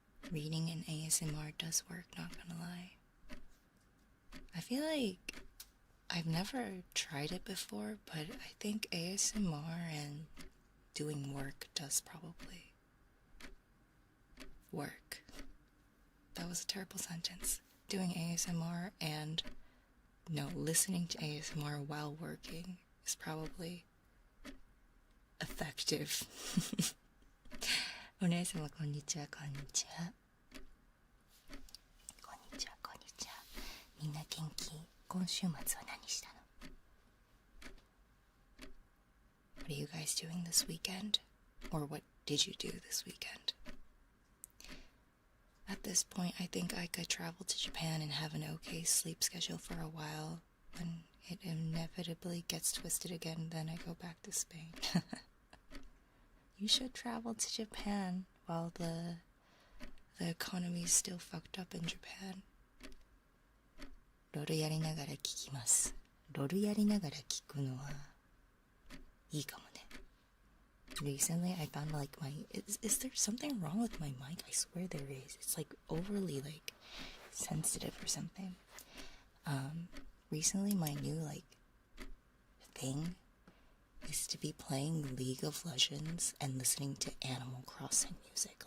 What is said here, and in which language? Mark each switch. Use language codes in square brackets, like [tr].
[en] Reading in ASMR does work, not gonna lie. I feel like I've never tried it before, but I think ASMR and doing work does probably work. That was a terrible sentence. Doing ASMR and listening to ASMR while working is probably effective. [ja] お姉様こんにちは、こんにちは。こんにちは、こんにちは。みんな元気？今週末は何したの？ [en] What are you guys doing this weekend? Or what did you do this weekend? At this point, I think I could travel to Japan and have an okay sleep schedule for a while. When it inevitably gets twisted again, then I go back to Spain. You should travel to Japan while the economy is still fucked up in Japan. [ja] ロールやりながら聞きます。ロールやりながら聞くのはいいかもね。 [en] Recently, I found like is there something wrong with my mic? I swear there is. It's like overly like sensitive or something. Recently my new like thing is to be playing League of Legends and listening to Animal Crossing music.